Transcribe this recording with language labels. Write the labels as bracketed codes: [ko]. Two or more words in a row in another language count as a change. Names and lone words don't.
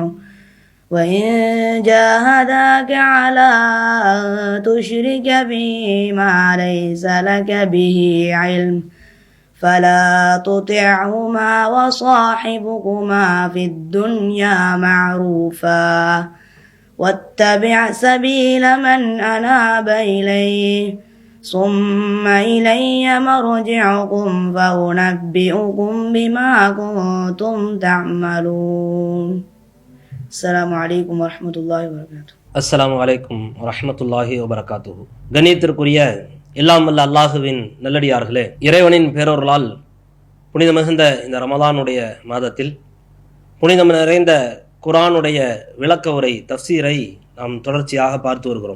[ar] وإن جاهداك على أن تشرك بي ما ليس لك به علم فلا تطعهما وصاحبهما في الدنيا معروفا واتبع سبيل من أناب إليه ثم إلي مرجعكم فأنبئكم بما كنتم تعملون. السلام عليكم ورحمة الله وبركاته. السلام عليكم ورحمة الله وبركاته. [ta] கண்ணியத்திற்குரிய எல்லாம் வல்ல அல்லாஹுவின் நல்லடியார்களே, இறைவனின் பேரொருளால் புனித மிகுந்த இந்த ரமலானுடைய மாதத்தில் புனிதம் நிறைந்த குர்ஆனுடைய விளக்க உரை தஃப்சீரை நாம் தொடர்ச்சியாக பார்த்து வருகிறோம்.